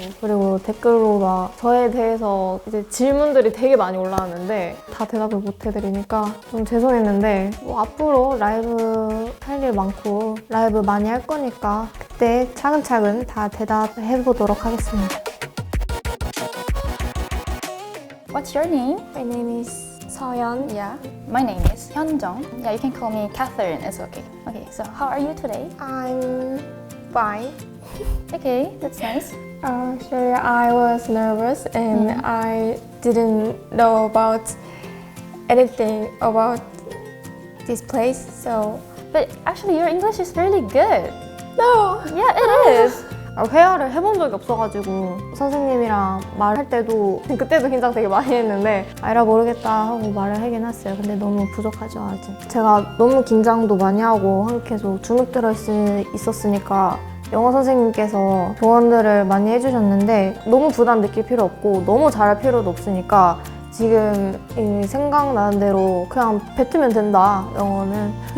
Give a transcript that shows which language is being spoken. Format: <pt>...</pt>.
<ko>그리고 댓글로 막 저에 대해서 이제 질문들이 되게 많이 올라왔는데 다 대답을 못 해드리니까 좀 죄송했는데 뭐 앞으로 라이브 할 일 많고 라이브 많이 할 거니까 그때 차근차근 다 대답해보도록 하겠습니다.</ko> <en>What's your name? My name is 서연. Yeah. My name is Hyunjung. Yeah, you can call me Catherine. It's okay. Okay, so how are you today? I'm fine. Okay, that's nice. Actually, I was nervous and I didn't know about anything about this place, so... But actually, your English is really good. No! Yeah, it is.</en> <ko>회화를 해본 적이 없어가지고 선생님이랑 말할 때도 그때도 긴장 되게 많이 했는데 알아 모르겠다 하고 말을 하긴 했어요. 근데 너무 부족하죠 아직. 제가 너무 긴장도 많이 하고 계속 주눅 들어 있었으니까 영어 선생님께서 조언들을 많이 해주셨는데 너무 부담 느낄 필요 없고 너무 잘할 필요도 없으니까 지금 생각나는 대로 그냥 뱉으면 된다, 영어는.</ko>